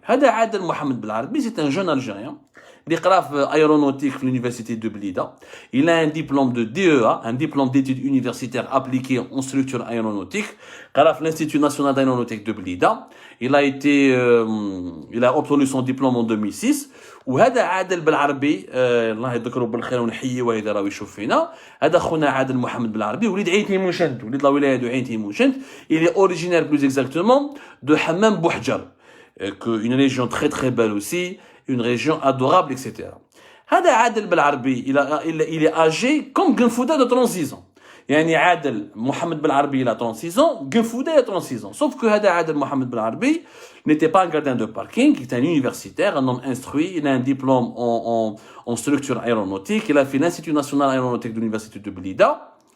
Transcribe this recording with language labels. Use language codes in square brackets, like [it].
[fr] Adel Mohamed Belarbi, c'est un jeune Algérien. Il est aéronautique à l'université de Blida. Il a un diplôme de DEA, un diplôme d'études universitaires appliquées en structure aéronautique, à l'Institut national d'aéronautique de Blida. Il a obtenu son diplôme en 2006. [ar] وهذا عادل بالعربي الله يذكره بالخير ونحييه واذا راه يشوف فينا هذا خونا عادل محمد بالعربي وليد عين تيموشنت وليد لا ولايه دو عين تيموشنت [fr] il est originaire plus exactement de Hammam Bouhjar une région très très belle aussi une région adorable etc. [ar] هذا [fr] عادل بالعربي il est âgé comme Genfouda de 36 ans. [ar] يعني [fr] عادل محمد بالعربي il a 36 ans, Genfouda il a 36 ans. Sauf que [ar] هذا [fr] عادل محمد بالعربي n'était pas un gardien de parking, il était un universitaire, un homme instruit, il a un diplôme en structure aéronautique, il a fait l'Institut national aéronautique de l'université de Blida.